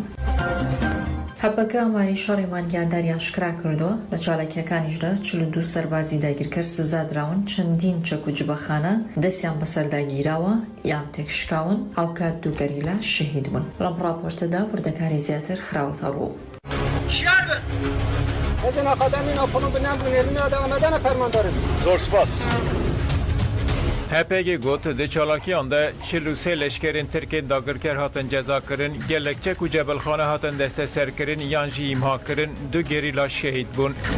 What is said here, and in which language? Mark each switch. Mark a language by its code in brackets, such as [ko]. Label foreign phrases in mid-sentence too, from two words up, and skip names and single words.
[ckb] هەپەکە ئەماری شەڕێمان یادداری ئاشکرا کردووە لە چالاکیەکانیشدا 42 سەربازی داگیرکەر سزادراون چەندین چەک و جوبەخانە دەستیان بەسەرداگیراوە یان تێکشکاون هاوکات دوو گەریلا شەهید بوون. لەم ڕاپۆرتەدا وردەکاری زیاتر خراوەتە ڕوو. بدون آقادمین آپونو بنام بنیرمی آده آمدن فرمان داریم. زور سپاس. [ku] HPG گوت د چالاکیان ده 43 لشکرین ترکین داگرکر هاتن جزا کرن گلکچک و جبلخانه هاتن دسته سر کرن یان جی امها کرن دو گریلا شهید بون.